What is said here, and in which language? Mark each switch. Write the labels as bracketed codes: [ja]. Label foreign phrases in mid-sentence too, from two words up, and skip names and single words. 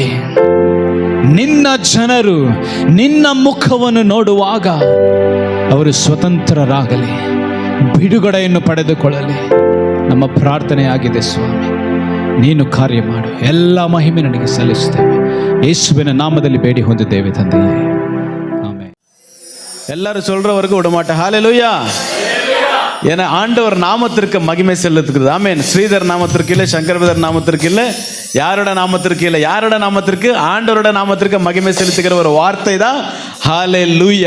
[kn] ನಿನ್ನ ಜನರು ನಿನ್ನ ಮುಖವನ್ನು ನೋಡುವಾಗ ಅವರು ಸ್ವತಂತ್ರರಾಗಲಿ, ಬಿಡುಗಡೆಯನ್ನು ಪಡೆದುಕೊಳ್ಳಲಿ. ನಮ್ಮ ಪ್ರಾರ್ಥನೆಯಾಗಿದೆ ಸ್ವಾಮಿ, ನೀನು ಕಾರ್ಯ ಮಾಡು. ಎಲ್ಲ ಮಹಿಮೆ ನನಗೆ ಸಲ್ಲಿಸುತ್ತೇವೆ. ಯೇಸುವಿನ ನಾಮದಲ್ಲಿ ಬೇಡಿ ಹೊಂದಿದ್ದೇವೆ ತಂದೆಯೇ, ಆಮೆನ್. [ta] எல்லாரும் சொல்றவருக்கு விடமாட்டேன். ஹல்லேலூயா. ஏன்னா ஆண்டவர் நாமத்திற்கு மகிமை செலுத்துகிறது. ஆமென். ஸ்ரீதர் நாமத்திற்கு இல்லை, சங்கர்பதர் நாமத்திற்கு இல்லை, யாரோட நாமத்திற்கு இல்லை, யாரோட நாமத்திற்கு? ஆண்டவரோட நாமத்திற்கு மகிமை செலுத்துகிற ஒரு வார்த்தை தான் ஹல்லேலூயா.